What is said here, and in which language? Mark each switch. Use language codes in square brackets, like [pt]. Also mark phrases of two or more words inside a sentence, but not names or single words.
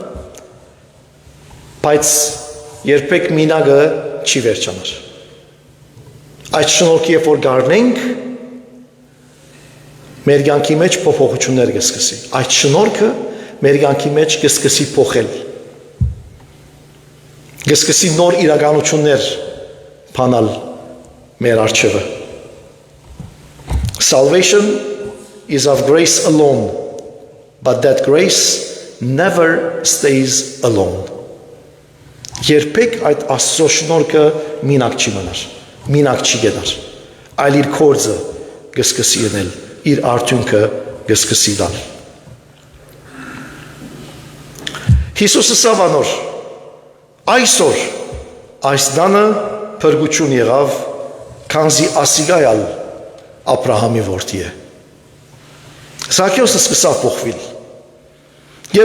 [hy] Բայց երբեք մինագը չի վերջանար։ Այդ շնորհքի երբ որ գարնենք, մեր կյանքի մեջ փոփոխություններ կսկսի։ Այդ շնորհքը մեր կյանքի մեջ կսկսի փոխել։ Կսկսի նոր իրականություններ բանալ մեր առջևը։ [en] Salvation is of grace alone, but that grace never stays alone. [hy] Երբեք այդ Աստծո շնորհքը մինակ չի մնար, մինակ չի գնար, այլ իր կորձը կսկսի ենել, իր արդյունքը կսկսի տալ։ Հիսուսը սավանոր, այսօր այս դանը փրկություն եղավ, քանզի ասիգայալ Աբրահամի որդի է։ Զաքեոսը սկսավ փոխվել։ Եվ